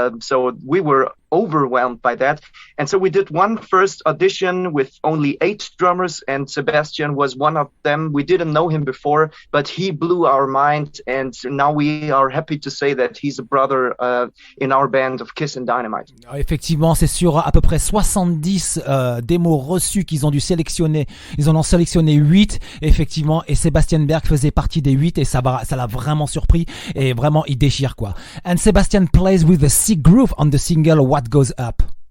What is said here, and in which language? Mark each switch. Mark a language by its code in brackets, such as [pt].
[en] So we were overwhelmed by that. And so we did one first audition with only 8 drummers, and Sebastian was one of them. We didn't know him before, but he blew our mind, and now we are happy to say that he's a brother in our band of Kissin Dynamite. [fr] Effectivement, c'est sur à peu près 70 démos reçues qu'ils ont dû sélectionner. Ils en ont sélectionné 8, effectivement, et Sebastian Berg faisait partie des 8, et ça l'a vraiment surpris, et vraiment il déchire quoi. [en] And Sebastian plays with the sick groove on the single What Goes Up.